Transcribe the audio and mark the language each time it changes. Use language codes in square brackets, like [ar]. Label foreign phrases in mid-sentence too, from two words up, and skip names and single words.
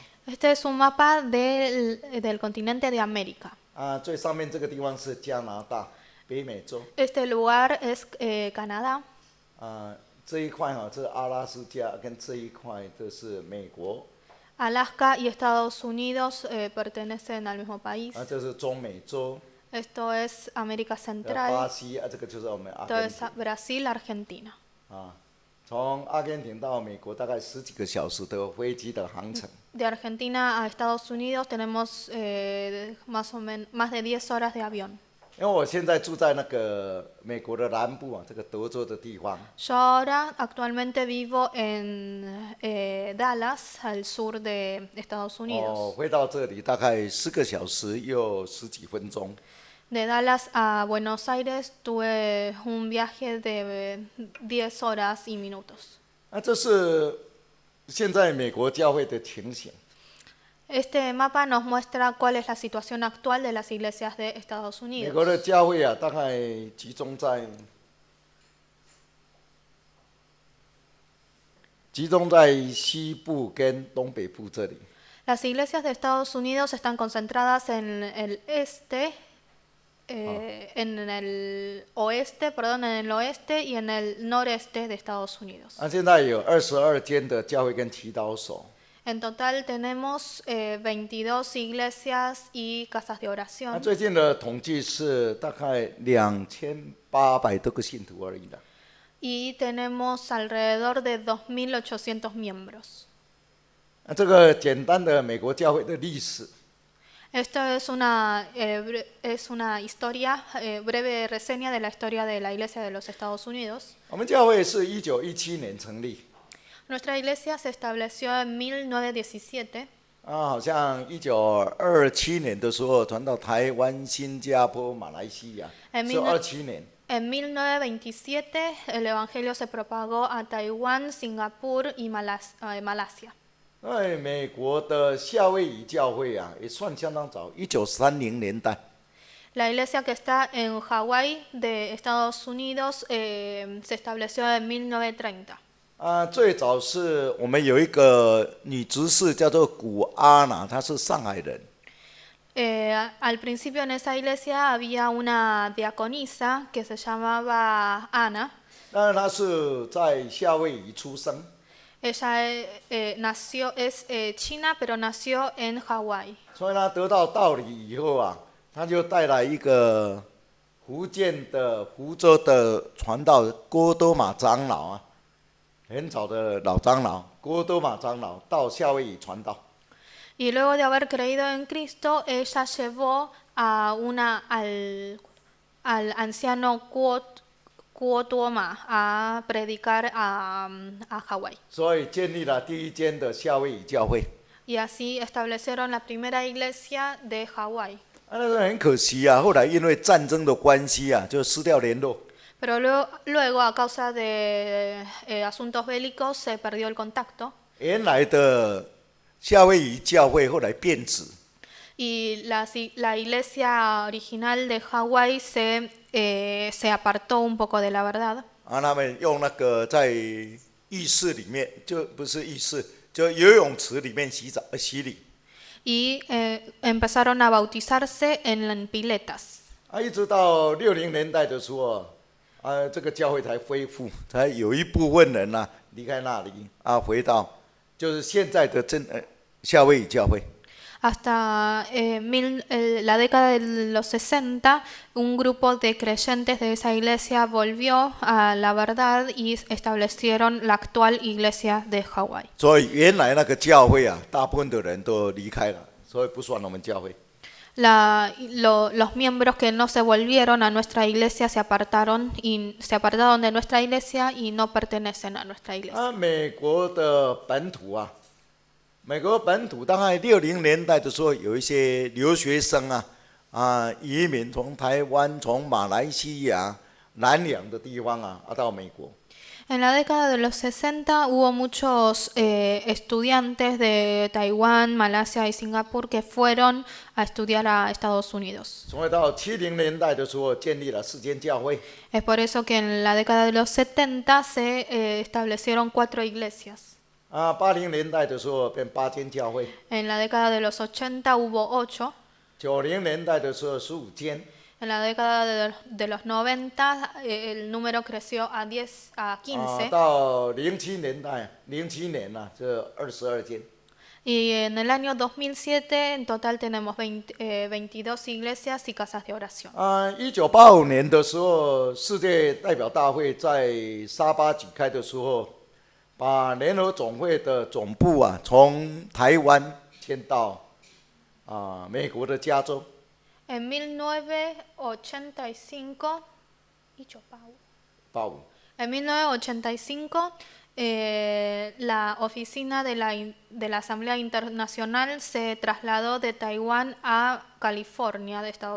[es] Este es un mapa del continente de América. [zh] 最上面这个地方是加拿大，北美洲。 [es] Este lugar es Canadá. [zh] 这一块哈，这是阿拉斯加，跟这一块这是美国。 [es] Alaska y Estados Unidos pertenecen al mismo país. [zh] 这是中美洲。 [es] Esto es América [zh] 巴 [es] Central. [zh] 西这个就是我们阿 [es] Esto [zh] 根 [es] es [zh] 廷。 [es] Brasil, Argentina. [zh] 从阿根廷到美国大概10几个小时的飞机的航程。 [es] De Argentina a Estados Unidos tenemos más de 10 horas de avión. [zh] 因为我现在住在那个美国的南部这个德州的地方。 [es] Yo ahora actualmente vivo en Dallas, al sur de Estados Unidos. [zh] 飞到这里大概10个小时又10几分钟。 [es] De Dallas a Buenos Aires tuve un viaje de 10 horas y minutos. [zh] 这是现在美国教会的情形。 [es] Este mapa nos muestra cuál es la situación actual de las iglesias de Estados [zh] 美国 [es] Unidos. [zh] 的教会大概集中在西部跟东北部这里。 [es] Las iglesias de Estados Unidos están concentradas en el este, en el oeste, perdón, en el oeste y en el noreste de Estados Unidos. [zh] 现在有22间的教会跟祈祷所。 [es] En total tenemos 22 iglesias y casas de oración. [zh] 最近的统计是大概2800多个信徒而已的。 [es] Y tenemos alrededor de 2.800 miembros. [zh] 这个简单的美国教会的历史。 [es] Esto es una historia, breve reseña de la historia de la Iglesia de los Estados Unidos. [zh] 我们教会是1917年成立。 [es] Nuestra iglesia se estableció en 1917. [zh] 好像1927年的时候传到台湾、新加坡、马来西亚，是27年。 [es] En 1927 el Evangelio se propagó a Taiwán, Singapur y Malasia. [zh] 因为美国的夏威夷教会也算相当早，1930年代。 [es] La iglesia que está en Hawái de Estados Unidos se estableció en 1930. [zh] 最早是我们有一个女执事叫做古阿娜，她是上海人。 [es] Al principio en esa iglesia había una diaconisa que se llamaba Ana. [zh] 但是她是在夏威夷出生。 [es] Ella es china, pero nació en Hawái. [zh] 所以她得到道理以后她就带来一个福建的福州的传道郭多玛长老很早的老长老郭多玛长老到夏威夷传道。 [es] Y luego de haber creído en Cristo, ella llevó al anciano Kuo Tuoma a predicar a Hawái. [zh] 所以建立了第一间的夏威夷教会。 [es] Y así establecieron la primera iglesia de Hawái. [zh] 那个很可惜后来因为战争的关系就失掉联络。 [es] Pero luego a causa de asuntos bélicos se perdió el contacto. [zh] 原来的夏威夷教会后来变质。 [es] Y la iglesia original de Hawái se apartó un poco de la verdad. [zh] 他们用那个在浴室里面，就不是浴室，就游泳池里面洗礼。 [es] Y empezaron a bautizarse en piletas. [zh] 一直到60年代的时候这个教会才恢复，才有一部分人离开那里回到就是现在的夏威夷教会。 [es] Hasta la década de los 60, un grupo de creyentes de esa iglesia volvió a la verdad y establecieron la actual iglesia de Hawái. [zh] 所以原来那个教会大部分的人都离开了，所以不算我们教会。 [es] Los miembros que no se volvieron a nuestra iglesia se apartaron de nuestra iglesia y no pertenecen a nuestra iglesia. [zh] 美国的本土美国本土大概60年代的时候，有一些留学生移民从台湾、从马来西亚、南洋的地方到美国。 [es] En la década de los 60 hubo muchos estudiantes de Taiwán, Malasia y Singapur que fueron a estudiar a Estados Unidos. [zh] 所以到70年代的时候，建立了4间教会。 [es] Es por eso que en la década de los 70 se establecieron 4 iglesias. [zh] 80 年代的时候变8间教会。 [es] En la década de los 80 hubo 8. [zh] 90 年代的时候15间。 [es] En la década de los 90 el número creció a 15. [zh] 到07年代，07年这22间。 [es] Y en el año 2007 en total tenemos 22 iglesias y casas de oración. [zh] 1985 年的时候，世界代表大会在沙巴举开的时候，把联合总会的总部从台湾迁到美国的加州。 [es] En 1985, en 1985 la oficina de la Asamblea Internacional se trasladó de Taiwán a California de Estados